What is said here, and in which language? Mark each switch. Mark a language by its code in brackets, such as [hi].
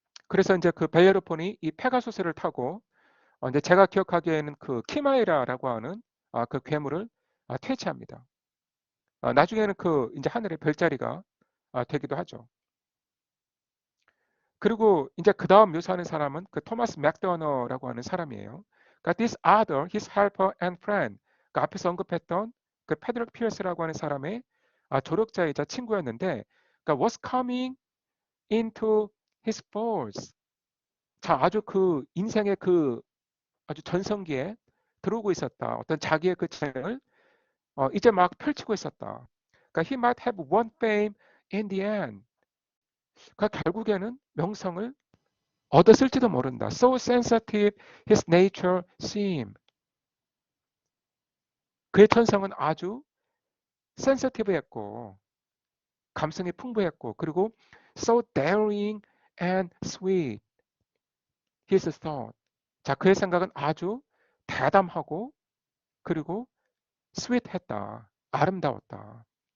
[ko] 그래서 이제 그 벨레로폰이 이 페가수스를 타고 이제 제가 기억하기에는 그 키마이라라고 하는 그 괴물을 퇴치합니다. 나중에는 그 이제 하늘의 별자리가 되기도 하죠. 그리고 이제 그 다음 묘사하는 사람은 그 토마스 맥더너라고 하는 사람이에요. 그러니까 [en] this other, his helper and friend. [ko] 그 앞에서 언급했던 그 패드릭 피어스라고 하는 사람의 조력자이자 친구였는데, 그러니까 [en] was coming into his force. [ko] 자, 아주 그 인생의 그 아주 전성기에 들어오고 있었다. 어떤 자기의 그 재능을 이제 막 펼치고 있었다. 그러니까 [en] he might have won fame in the end. [ko] 그러니까 결국에는 명성을 얻었을지도 모른다. [en] So sensitive his nature seemed. [ko] 그의 천성은 아주 sensitive했고 감성이 풍부했고 그리고 [en] so daring and sweet his thought. [ko] 자, 그의 생각은 아주 대담하고 그리고 sweet했다. 아름다웠다.